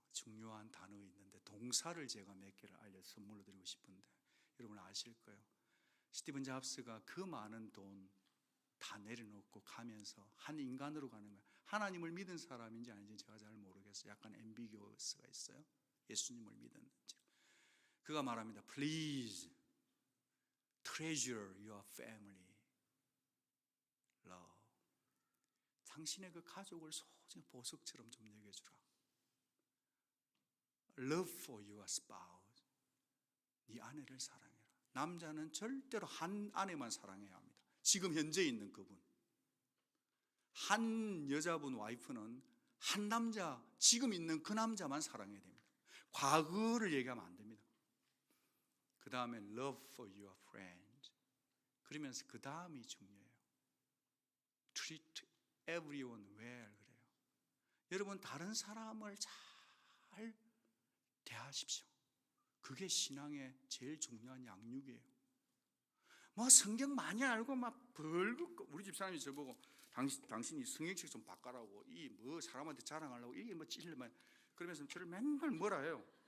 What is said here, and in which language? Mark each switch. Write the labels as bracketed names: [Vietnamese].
[Korean] 중요한 단어 있는데 동사를 제가 몇 개를 알려 선물로 드리고 싶은데 여러분 아실 거예요. 스티븐 잡스가 그 많은 돈 다 내려놓고 가면서 한 인간으로 가는 거예요. 하나님을 믿은 사람인지 아닌지 제가 잘 모르겠어요. 약간 앰비규어스가 있어요. 예수님을 믿었는지. 그가 말합니다. [English] Please treasure your family love. [Korean] 당신의 그 가족을 소중히 보석처럼 좀 여겨주라. [English] Love for your spouse. [Korean] 네 아내를 사랑해라. 남자는 절대로 한 아내만 사랑해야 합니다. 지금 현재 있는 그분. 한 여자분 와이프는 한 남자, 지금 있는 그 남자만 사랑해야 됩니다. 과거를 얘기하면 안 됩니다. 그 다음에 [English] love for your friends. [Korean] 그러면서 그 다음이 중요해요. [English] treat everyone well [Korean] 그래요. 여러분 다른 사람을 잘 대하십시오. 그게 신앙의 제일 중요한 양육이에요. 뭐 성경 많이 알고 막 벌겋고 우리 집사람이 저보고 당신이 성경책 좀 바꿔라고 이 뭐 사람한테 자랑하려고 이게 뭐 찔러만 그러면서 저를 맨날 뭐라 해요.